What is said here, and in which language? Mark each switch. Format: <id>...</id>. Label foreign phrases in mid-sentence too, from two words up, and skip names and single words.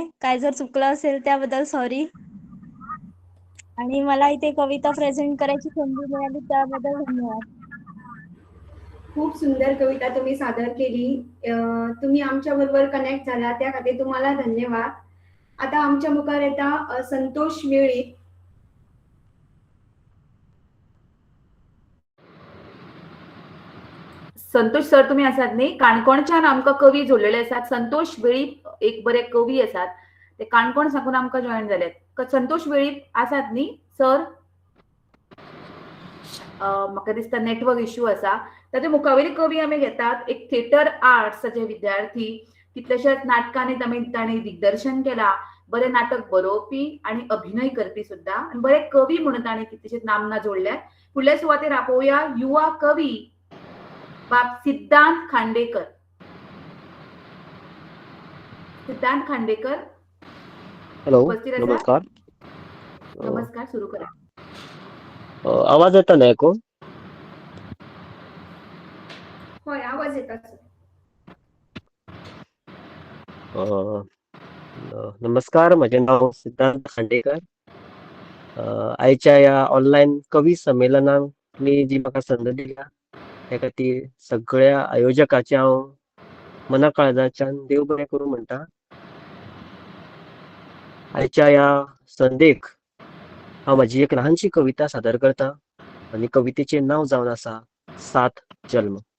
<mr>काय जर चुकलं असेल त्याबद्दल सॉरी. आणि मला इथे कविता प्रेझेंट करायची संधी मिळाली त्याबद्दल धन्यवाद. खूप सुंदर कविता तुम्ही सादर केली. तुम्ही आमच्या बरोबर कनेक्ट झाला त्या खातीर तुम्हाला धन्यवाद.</mr> <kok>आता आमच्या मुखार येता संतोष वेळीप. संतोष सर तुम्ही आसात न्ही? काणकोणच्यान आमकां कवी जोडलेले आसात. संतोष वेळीप एक बरे कवी आसात, ते काणकोण साकून आमकां जॉईन जाल्यात. संतोष वेळीप आसात न्ही सर? म्हाका दिसता</kok> <en>network issue</en> <kok>आसा. ताचे मुखावेली कवी आमी घेतात. एक थिएटर आर्ट्साचे विद्यार्थी, कितलेशेच नाटकांनी तांणी दिग्दर्शन केला. बरे नाटक बरोवपी आणि अभिनय करपी सुद्धा, आणि बरे कवी म्हणून तांणी कितलेशेच नामना जोडल्यात. फुडल्या सुवातेर आपोवया युवा कवी बाब सिद्धांत खांडेकर. सिद्धांत खांडेकर हॅलो, उपस्थित आसात? नमस्कार. नमस्कार, सुरू करा. आवाज येता ना ऐकून? होय, आवाज येता सर.</kok> <mr>नमस्कार, माझे नाव सिद्धांत खांडेकर.</mr> <kok>आयच्या या ऑनलाईन कवी संमेलनाक मी जी म्हाका संद दिल्या त्या खातीर सगळ्या आयोजकाचे हांव मना काळजाच्यान देव बरें करूं म्हणटा. आयच्या या संदेक हांव म्हाजी एक ल्हानशी कविता सादर करता, आनी कवितेचें नांव जावन आसा 7 जल्म.</kok>